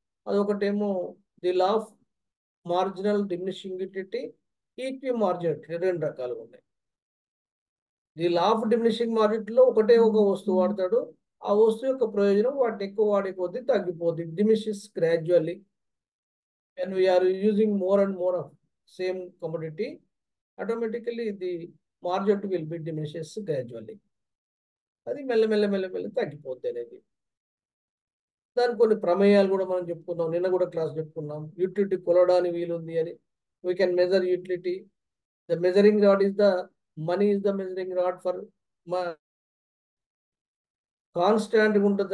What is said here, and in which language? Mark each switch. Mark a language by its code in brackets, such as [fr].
[te] అదొకటేమో the law of marginal diminishing utility, equi marginal 2 రకాలుగా ఉన్నాయి. The law of diminishing మార్జినల్లో ఒకటే ఒక వస్తువు వాడతాడు, ఆ వస్తువు యొక్క ప్రయోజనం వాటిని ఎక్కువ వాడే కొద్దీ తగ్గిపోతుంది. [en] Diminishes gradually. when we are using more and more of same commodity, automatically the margin will be diminishes gradually. [te] అది మెల్ల తగ్గిపోద్ది అనేది. దానికి కొన్ని ప్రమేయాలు కూడా మనం చెప్పుకున్నాం, నిన్న కూడా క్లాస్ చెప్పుకున్నాం. యూటిలిటీ కొలవడానికి వీలుంది అని. [en] We can measure utility. The measuring rod is the money is the measuring rod for [te] కాన్స్టాంట్గా ఉంటుంది.